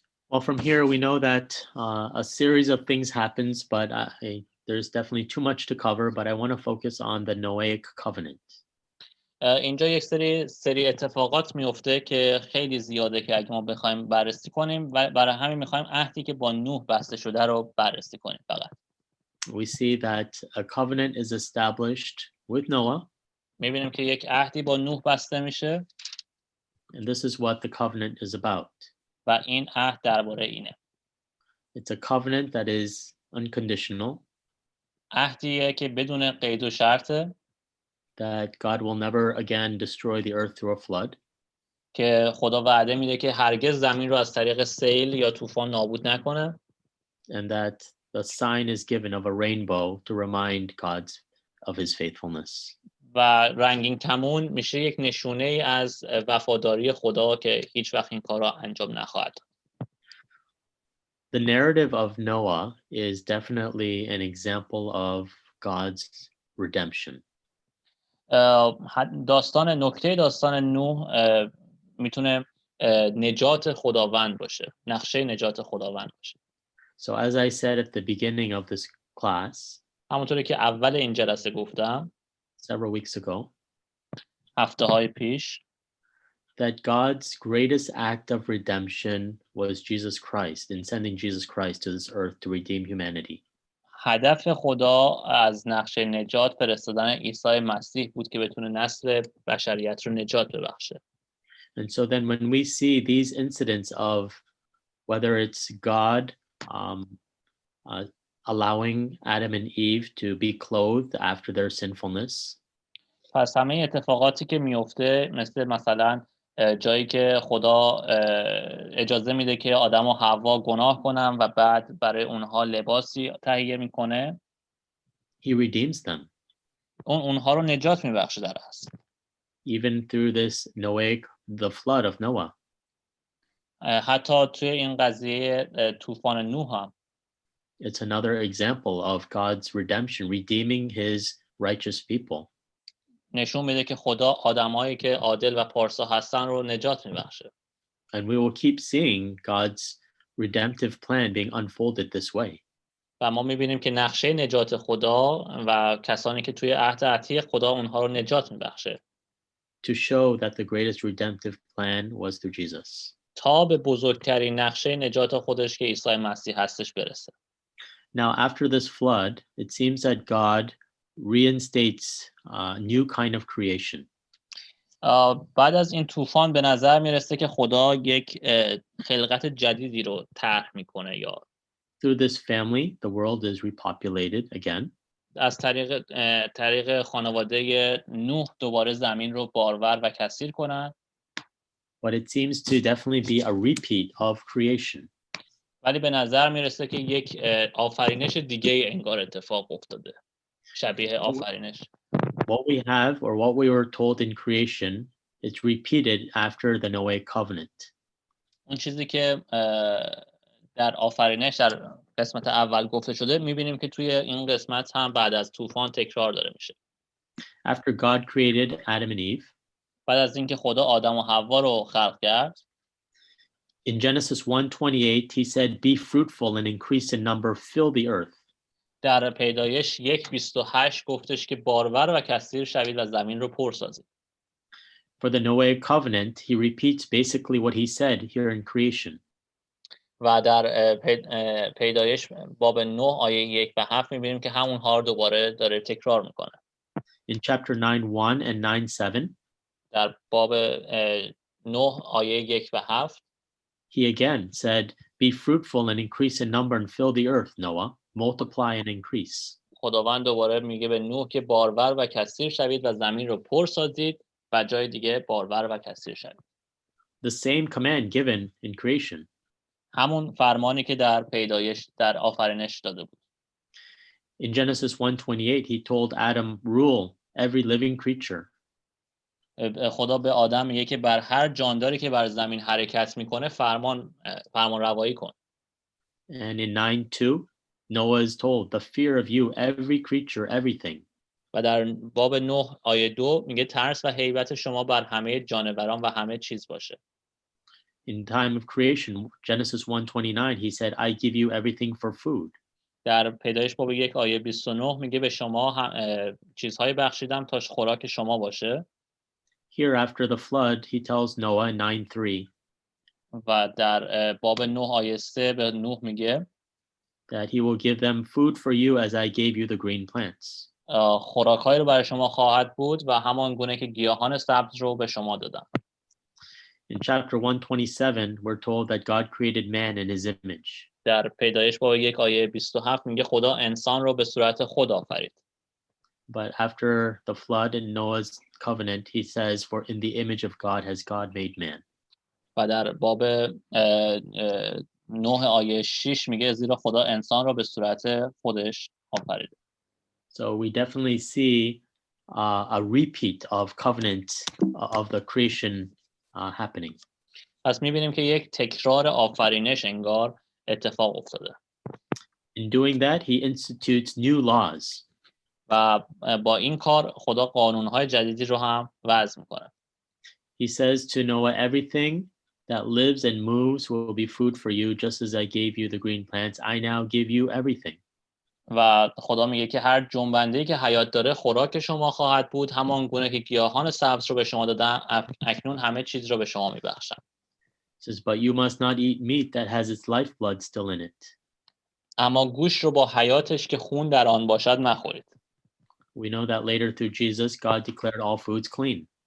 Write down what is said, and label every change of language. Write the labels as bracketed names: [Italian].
[English] Well, from here we know that a series of things happens, but there's definitely too much to cover, but I want to focus on the Noahic covenant. [Persian] اینجا یک سری اتفاقات میفته که خیلی زیاده که اگه ما بخوایم بررسی کنیم و برای همین میخوایم عهدی که با نوح بسته شده رو بررسی کنیم فقط. [English] We see that a covenant is established with Noah. [Persian] میبینیم که یک عهدی با نوح بسته میشه. [English] And this is what the covenant is about. [Persian] و این عهد درباره اینه. [English] It's a covenant that is unconditional. [Persian] عهدیه که بدون قید و شرطه. [English] That God will never again destroy the earth through a flood. [Persian] که خدا وعده میده که هرگز زمین رو از طریق سیل یا طوفان نابود نکنه. [English] And that the sign is given of a rainbow to remind God of his faithfulness. [Persian] و رنگین کمون میشه یک نشونه ای از وفاداری خدا که هیچ وقت این کار را انجام نخواهد. [English] The narrative of Noah is definitely an example of God's redemption. [Persian] نکته داستان نوح میتونه نجات خداوند باشه، نقشه نجات خداوند باشه. [English] So as I said at the beginning of this class, [Persian] همونطوری که اول این جلسه گفتم [English] several weeks ago, [Persian] هفته‌های پیش, [English] that God's greatest act of redemption was Jesus Christ, in sending Jesus Christ to this earth to redeem humanity. [Persian] هدف خدا از نقشه نجات فرستادن عیسی مسیح بود که بتونه نسل بشریت رو نجات ببخشه. [English] And so then when we see these incidents of whether it's God allowing Adam and Eve to be clothed after their sinfulness, [Persian] پس همه اتفاقاتی که میفته مثلا جایی که خدا اجازه میده که آدم و حوا گناه کنن و بعد برای اونها لباسی تهیه میکنه، [English] he redeems them. [Persian] اونها رو نجات میبخشه در اصل. [English] Even through this Noahic, the flood of Noah. [Persian] حتی توی این قضیه طوفان نوح هم. [English] It's another example of God's redemption, redeeming his righteous people. [Persian] نشون میده که خدا آدمایی که عادل و پارسا هستن رو نجات میبخشه. [English] And we will keep seeing God's redemptive plan being unfolded this way. [Persian] و ما میبینیم که نقشه نجات خدا و کسانی که توی عهد عتیق خدا اونها رو نجات میبخشه. [English] To show that the greatest redemptive plan was through Jesus. [Persian] تا به بزرگترین نقشه نجات خودش که عیسی مسیح هستش برسه. [English] Now after this flood, it seems that God reinstates a new kind of creation. [Persian] بعد از این طوفان به نظر میرسه که خدا یک خلقت جدیدی رو طرح میکنه یا [English] Through this family, the world is repopulated again. [Persian] از طریق خانواده نوح دوباره زمین رو بارور و کثیر کنن. [English] But it seems to definitely be a repeat of creation. [Persian] ولی به نظر میرسه که یک آفرینش دیگه انگار اتفاق افتاده. شبیه آفرینش. [English] What we have or what we were told in creation, it's repeated after the Noahic covenant. [Persian] اون چیزی که در آفرینش در قسمت اول گفته شده میبینیم که توی این قسمت هم بعد از طوفان تکرار داره میشه. [English] After God created Adam and Eve, [Persian] بعد از اینکه خدا آدم و حوا رو خلق کرد، [English] in Genesis 1:28 he said, "Be fruitful and increase in number, fill the earth." [Persian] در پیدایش 1:28 گفتش که بارور و کثیر شوید و زمین رو پر سازید. [English] For the Noahic covenant, he repeats basically what he said here in creation. [Persian] و در پیدایش باب 9 آیه 1 و 7 می‌بینیم که همونها رو دوباره داره تکرار میکنه. [English] In chapter 9:1 and 9:7, [Persian] در باب 9 آیه 1 و 7 [English] he again said, "Be fruitful and increase in number and fill the earth, Noah. Multiply and increase." [Persian] خداوند دوباره میگه به نوح که بارور و کثیر شوید و زمین رو پر سازید و جای دیگه بارور و کثیر شوید. [English] The same command given in creation. [Persian] همون فرمانی که در پیدایش در آفرینش داده بود. [English] In Genesis 1:28, he told Adam, rule every living creature. [Persian] خدا به آدم میگه که بر هر جانداری که بر زمین حرکت میکنه فرمان روایی کن. [English] And in 9:2, Noah is told, the fear of you, every creature, everything. [Persian] و در باب 9 آیه 2 میگه ترس و هیبت شما بر همه جانوران و همه چیز باشه. [English] In time of creation, Genesis 1:29, he said, I give you everything for food. [Persian] در پیدایش باب 1 آیه 29 میگه به شما چیزهای بخشیدم تا خوراک شما باشه. [English] Here after the flood, he tells Noah in 9:3 [Persian] و در باب 9 آیه 3 به نوح میگه [English] that he will give them food for you as I gave you the green plants. [Persian] خوراک‌هایی رو برای شما خواهد بود و همان گونه که گیاهان سبز رو به شما دادم. [English] In chapter 127, we're told that God created man in his image. [Persian] در پیدایش باب 1 آیه 27 میگه خدا انسان رو به صورت خود آفرید. [English] But after the flood and Noah's covenant, he says, for in the image of God has God made man. [Persian] و در باب 9 آیه 6 میگه زیرا خدا انسان را به صورت خودش آفرید. [English] So we definitely see a repeat of covenant of the creation happening. [Persian] پس میبینیم که یک تکرار آفرینش انگار اتفاق افتاده. [English] In doing that, he institutes new laws. [Persian] و با این کار خدا قانونهای جدیدی رو هم وضع میکنه. [English] He says to Noah, everything that lives and moves will be food for you, just as I gave you the green plants. I now give you everything. [Persian] و خدا میگه که هر جنبنده‌ای که حیات داره خوراک شما خواهد بود، همان گونه که گیاهان سبز رو به شما دادم اکنون همه چیز رو به شما میبخشم. [English] Says, but you must not eat meat that has its lifeblood still in it. [Persian] اما گوشت رو با حیاتش که خون در آن باشد مخورید. [English] We know that later through Jesus, God declared all foods clean.